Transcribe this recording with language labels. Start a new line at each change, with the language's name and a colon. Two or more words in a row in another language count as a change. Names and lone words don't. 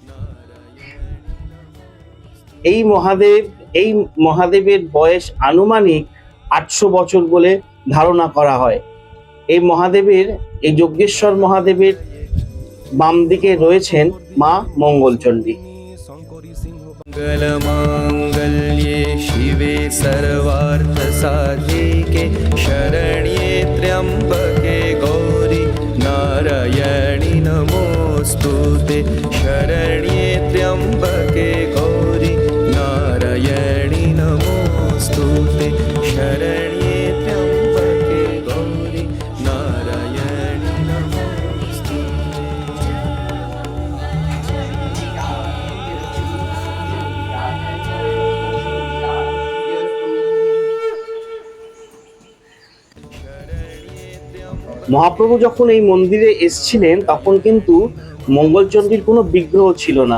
Bangla: এই মহাদেবের বয়স আনুমানিক 800 বছর বলে ধারণা করা হয়। এই যজ্ঞেশ্বর মহাদেবের বাম দিকে রয়েছেন মা মঙ্গলচণ্ডী।
Sanskrit: मंगलमांगल्ये शिवे सर्वार्थसाधिके शरण्ये त्र्यंबके गौरी नारायणि नमोस्तुते। शरण्ये त्र्यंबके गौरी नारायणि नमोस्तुते। शरण्ये त्र्यंबके गौरी नारायणि नमोस्तुते।
Bangla: মহাপ্রভু যখন এই মন্দিরে এসেছিলেন, তখন কিন্তু মঙ্গলচণ্ডীর কোনো বিগ্রহ ছিল না।